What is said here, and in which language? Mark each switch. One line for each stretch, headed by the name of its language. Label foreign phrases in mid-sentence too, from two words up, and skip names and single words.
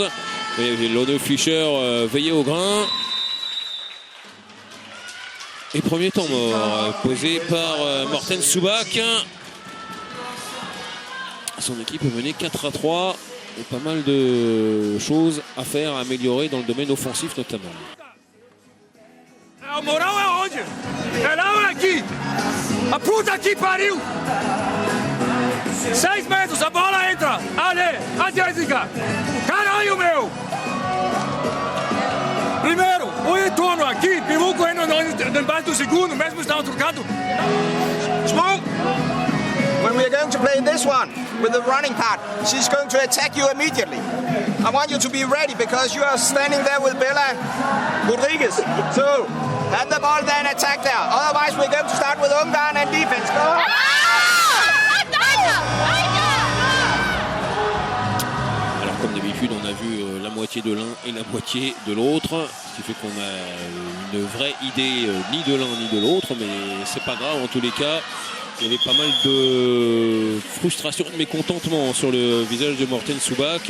French: Lone Fischer veillait au grain. Et premier temps mort, posé par Morten Subak. Son équipe est menée 4-3. Et pas mal de choses à faire, à améliorer dans le domaine offensif notamment.
Portuguese: A moral é onde? É lá ou é aqui? A puta que pariu! 6 metros, a bola entra! Ale, a Jéssica! Caralho, meu! Primeiro, o retorno aqui, pivô correndo embaixo do segundo, mesmo estava trocado.
English: Smoke! When we are going to play this one with the running part, she's going to attack you immediately. I want you to be ready because you are standing there with Bella Rodriguez. So, have the ball then attack there. Otherwise, we're going to start with Ungarn and defense. Go on.
French: Alors, comme d'habitude, on a vu la moitié de l'un et la moitié de l'autre. Ce qui fait qu'on a une vraie idée ni de l'un ni de l'autre. Mais c'est pas grave en tous les cas. Il y avait pas mal de frustration, de mécontentement sur le visage de Morten Subak.